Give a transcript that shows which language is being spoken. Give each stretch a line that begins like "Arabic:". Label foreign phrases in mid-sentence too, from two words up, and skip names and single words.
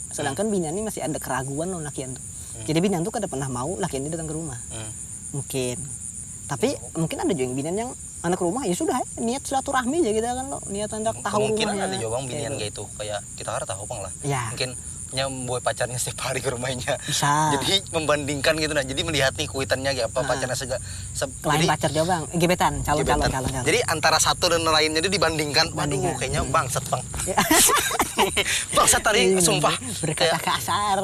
Banjar: Sedangkan binian ini masih ada keraguan lawan lakian tuh. Jadi binian tuh kada pernah mau lakiannya datang ke rumah.
Indonesian: Mungkin. Tapi mungkin ada juga yang binian yang anak rumah ya sudah niat silaturahmi aja gitu kan lo, niat hendak tahu rumahnya. Mungkin ada juga bang binian kayak itu, kayak kita harus tahu bang lah. Ya. Mungkin boy pacarnya setiap hari ke rumahnya. Bisa. Jadi membandingkan gitu nah. Jadi melihat nih kuitannya kayak apa pacarnya lain pacar juga bang, gebetan, calon. Jadi antara satu dan lainnya itu dibandingkan. Waduh kayaknya bangsat bang. Bangsat tadi sumpah. Berkata kasar.